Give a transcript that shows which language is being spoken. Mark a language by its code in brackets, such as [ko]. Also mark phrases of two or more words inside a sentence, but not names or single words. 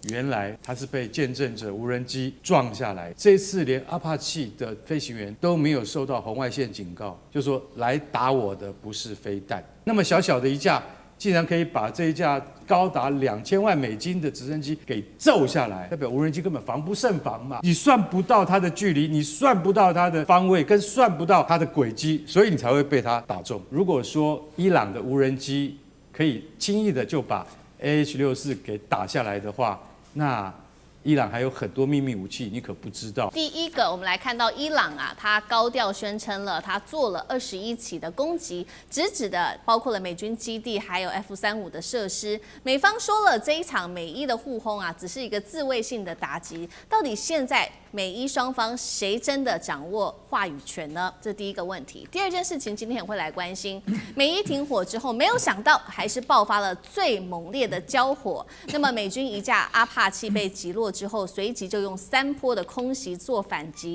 [zh] 原來他是被見證者無人機撞下來。這次連阿帕奇的飛行員都沒有受到紅外線警告，就說來打我的不是飞彈。那麼小小的一架，竟然可以把這一架高達2000萬美金的直升機給揍下來，代表無人機根本防不勝防嘛！你算不到它的距離，你算不到它的方位，跟算不到它的軌跡，所以你才會被它打中。如果說伊朗的無人機可以輕易的就把 AH-64給打下來的話，那伊朗還有很多秘密武器，你可不知道。第一個，我們來看到伊朗啊，他高調宣稱了，他做了21起的攻擊，直指的包括了美軍基地，還有 F-35的設施。美方說了，這一場美伊的互轟啊，只是一個自衛性的打擊。到底現在美伊雙方誰真的掌握話語權呢？這是第一個問題。第二件事情，今天也會來關心，美伊停火之後，沒有想到還是爆發了最猛烈的交火。那麼美軍一架阿帕奇被擊落之後，隨即就用3波的空襲做反擊。